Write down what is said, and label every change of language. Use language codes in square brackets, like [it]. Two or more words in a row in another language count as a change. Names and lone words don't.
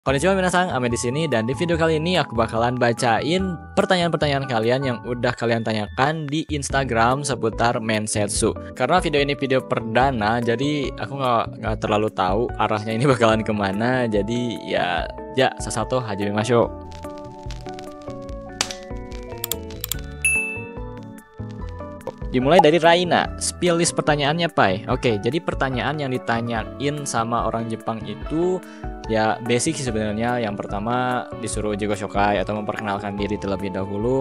[ja] こんにちは皆さん, [id] Ame di sini dan di video kali ini aku bakalan bacain pertanyaan-pertanyaan kalian yang udah kalian tanyakan di Instagram seputar Mensetsu. Karena video ini video perdana, jadi aku nggak terlalu tahu arahnya ini bakalan kemana. Jadi ya [ja] さっそく始めましょう. [id] Dimulai dari Raina, [en] spill list [id] pertanyaannya Pai. Oke, jadi pertanyaan yang ditanyain sama orang Jepang itu ya basic sih sebenarnya. Yang pertama disuruh [ja] 自己紹介 [id] atau memperkenalkan diri terlebih dahulu.